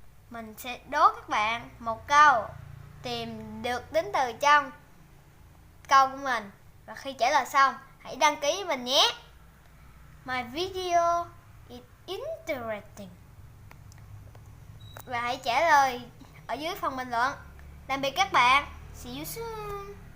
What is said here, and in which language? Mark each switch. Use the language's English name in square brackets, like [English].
[Vietnamese] Mình sẽ đố các bạn một câu, tìm được tính từ trong câu của mình. Và khi trả lời xong, hãy đăng ký với mình nhé. [English] My video is interesting. [Vietnamese] Và hãy trả lời ở dưới phần bình luận. Tạm biệt các bạn. [English] See you soon.